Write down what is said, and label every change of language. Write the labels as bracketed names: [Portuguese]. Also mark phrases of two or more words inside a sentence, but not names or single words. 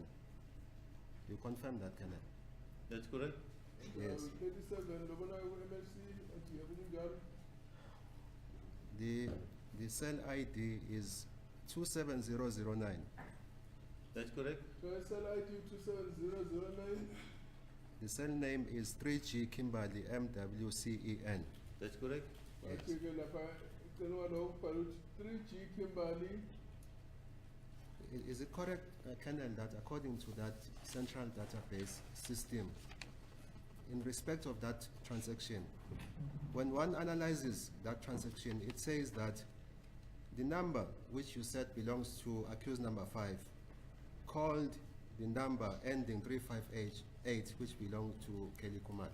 [English] You confirm that, Kenneth? That's correct. Yes. [Zulu] 37 lobona ku-MLC athi yebo kunjalo. [English] The cell ID is 27009. That's correct. So cell ID 27009. The cell name is 3G Kimberley MWCEN. That's correct. Yes. [Zulu] Bathi-ke lapha icela lo ukubhala ukuthi 3G Kimberley. [English] Is it correct, Colonel, that according to that central database system, in respect of that transaction, when one analyzes that transaction, it says that the number which you said belongs to accused number 5 called the number ending 358, which belonged to Kelly Kumar.